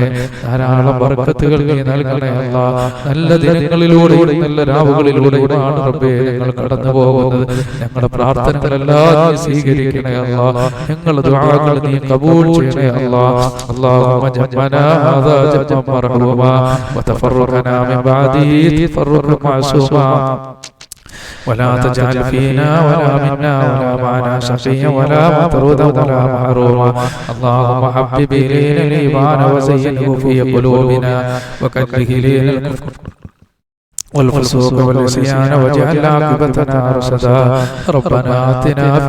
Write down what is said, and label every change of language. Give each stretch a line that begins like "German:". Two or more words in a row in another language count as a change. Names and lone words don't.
Malayalam: ധാരാളം ബർക്കത്തുകൾ നീ നൽകണേ അല്ലാഹ്. നല്ല ദിനങ്ങളിലൂടെ നല്ല രാവുകളിലൂടെയുമാണ് റബ്ബേ ഞങ്ങൾ കടന്നു പോകുന്നത്. ഞങ്ങളുടെ പ്രാർത്ഥനകളെല്ലാം നീ സ്വീകരിക്കണേ അല്ലാഹ്. ഞങ്ങളുടെ ദുആകൾ നീ കബൂൽ ചെയ്യണേ അല്ലാഹ്.
Arabic: اللهم اجعلنا هذا جمعا مرحوما وتفرقنا من بعده تفرقا معصوما ولا تجعل فينا ولا منا ولا معنا شقيا ولا مطرودا ولا محروما اللهم حبب إلينا الإيمان وزينه في قلوبنا وكره إلينا الكفر والفسوق والعصيان واجعل عاقبتنا رشدا ربنا آتنا في